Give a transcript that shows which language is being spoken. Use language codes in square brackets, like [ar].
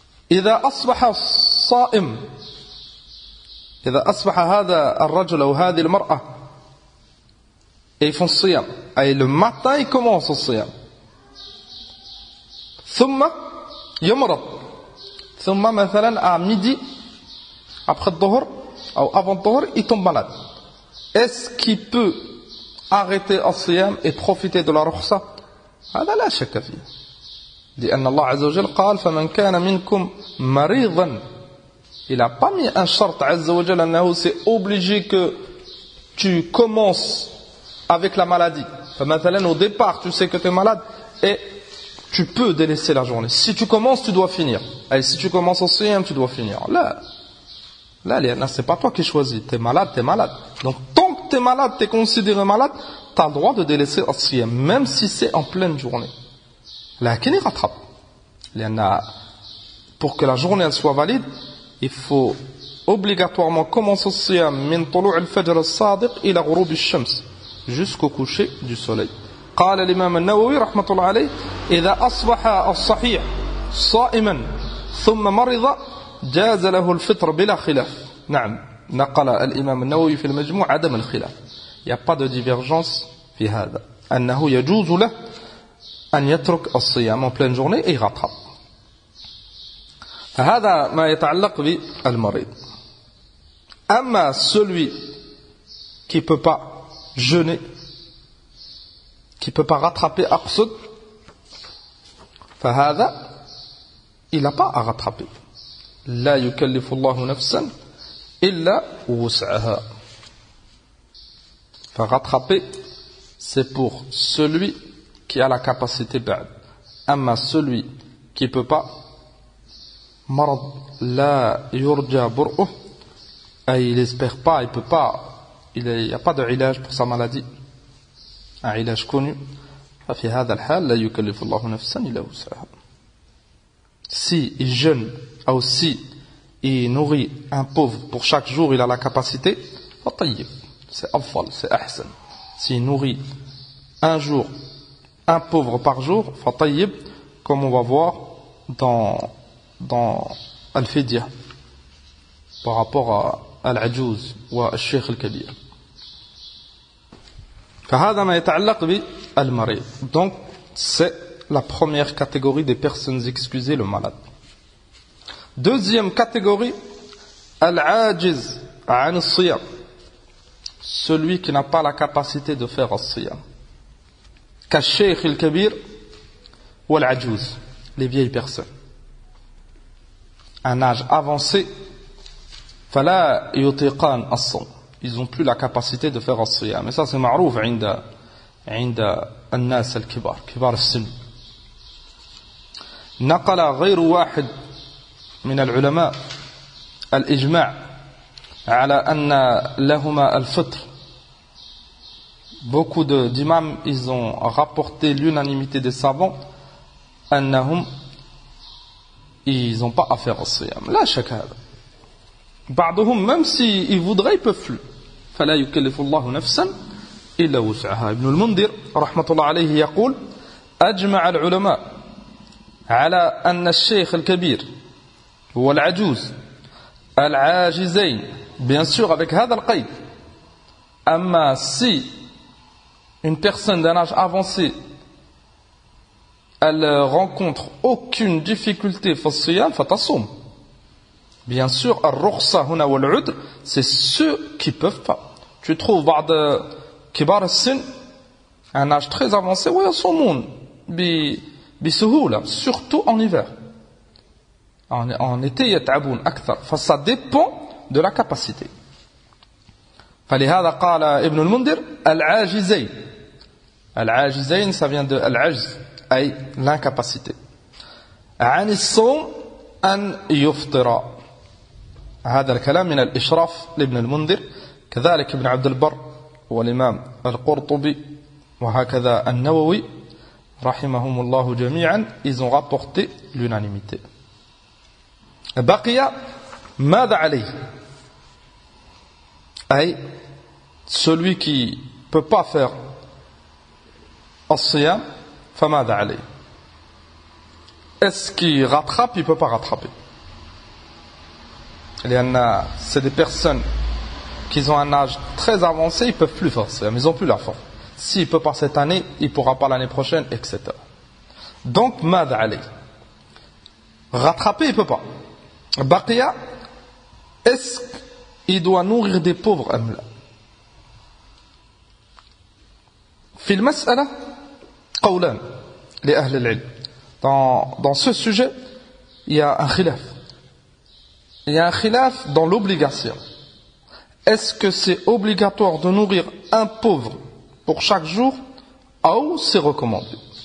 [ar] إذا أصبح الصائم, إذا أصبح هذا الرجل أو هذه المرأة, [fr] et ils font siyam, et le matin ils commencent le siyam, [ar] ثم يمرض, ثم مثلا [fr] à midi, après le dhuhr ou avant le dhuhr, il tombe malade. Est-ce qu'il peut arrêter le siyam et profiter de la rukhsa? [ar] هذا لا شك فيه, لأن الله عز وجل قال: فمن كان منكم مريضا. [fr] Il n'a pas mis un shart Azza wa Jalla, c'est obligé que tu commences avec la maladie. Au départ, tu sais que tu es malade et tu peux délaisser la journée. Si tu commences, tu dois finir. Et si tu commences au siyam, tu dois finir. Là, c'est pas toi qui choisis. Tu es malade, tu es malade. Donc, tant que tu es malade, tu es considéré malade, tu as le droit de délaisser le siyam, même si c'est en pleine journée. Là, qui n'y rattrape? Pour que la journée elle soit valide, il faut obligatoirement commencer le siyam [ar] min tulu' al-fajr as-sadiq ila ghurub ash-shams, [fr] jusqu'au coucher du soleil. [ar] قال الإمام النووي رحمة الله عليه: إذا أصبح الصحيح صائما ثم مرض جاز له الفطر بلا خلاف. نعم, نقل الإمام النووي في المجموع عدم الخلاف. [fr] Il n'y a pas de divergence [ar] في هذا, أنه يجوز له أن يترك الصيام [fr] en pleine journée et il rattrape. [ar] هذا ما يتعلق بالمريض. [fr] أما celui qui ne peut pas jeûner, qui ne peut pas rattraper aqsud, فهذا il n'a pas à rattraper. [ar] لا يكلف الله نفسا إلا وسعها. [fr] Enfin, rattraper, c'est pour celui qui a la capacité بعد. أما celui qui peut pas, [ar] مرض لا يرجى برؤه, [fr] il n'espère pas, il peut pas, il n'y a pas de علاج pour sa maladie, un علاج connu. [ar] ففي هذا الحال لا يكلف الله نفسا إلا وسعها. [fr] Si il jeûne ou si il nourrit un pauvre pour chaque jour, il a la capacité, c'est afdal, c'est ahsan. S'il nourrit un jour un pauvre par jour, comme on va voir dans Al-Fidya par rapport à Al-Ajouz ou Al-Sheikh Al-Kabir. فهذا ما يتعلق بالمريض. Donc c'est la première catégorie des personnes excusées, le malade. Deuxième catégorie, [ar] al-ajiz an as-siyam, [fr] celui qui n'a pas la capacité de faire as-siyam. [ar] Ka-sheikh al-kabir [fr] ou al-ajouz, les vieilles personnes. Un âge avancé, [ar] fala yutiqan as-sawm, [fr] ils n'ont plus la capacité de faire as-siyam. Mais ça c'est ma'rouf [ar] عند الناس الكبار كبار السن. نقل غير واحد من العلماء الإجماع على أن لهما الفطر. [fr] Beaucoup d'imams, ils ont rapporté l'unanimité des savants أنهم ils n'ont pas à faire الصيام. [ar] لا شك هذا. [fr] بعضهم même s'ils voudraient ils peuvent plus. [ar] فلا يكلف الله نفسا إلا وسعها. ابن المنذر رحمة الله عليه يقول أجمع العلماء على أن الشيخ الكبير والعجوز العاجزين, [fr] bien sûr avec [ar] هذا القيد, أما [fr] si une personne d'un âge avancé elle rencontre aucune difficulté [ar] في الصيام فتصوم. [fr] Bien sûr الرخصة هنا والعذر c'est ceux qui peuvent pas. Tu trouves [ar] بعض كبار السن [fr] un âge très avancé [ar] ويصومون بسهولة, [fr] surtout en hiver. En été [ar] يتعبون أكثر. [fr] فça dépend de la capacité. [ar] فلهذا قال ابن المنذر العاجزين. [fr] العاجزين ça vient de العجز أي l'incapacité. [ar] عن الصوم أن يفطر. هذا الكلام من الإشراف لابن المنذر, كذلك ابن عبد البر والإمام القرطبي وهكذا النووي رحمهم الله جميعا, [fr] ils ont rapporté l'unanimité. [ar] بقي ماذا عليه, أي [fr] celui qui peut pas faire [ar] الصيام فماذا عليه. [fr] Est-ce qu'il rattrape, il peut pas rattraper. لأن c'est des personnes qui ont un âge très avancé, ils peuvent plus faire ça, mais ils ont plus la force. S'il peut pas cette année, il pourra pas l'année prochaine, etc. [ar] Donc, ماذا عليه. [fr] Rattraper, il peut pas. Baqiya, est-ce qu'il doit nourrir des pauvres [ar] أم لا. في المسألة قولان لأهل العلم. [fr] Dans ce sujet, il y a un khilaf. Il y a un khilaf dans l'obligation. Est-ce que c'est obligatoire de nourrir un pauvre pour chaque jour ou c'est recommandé.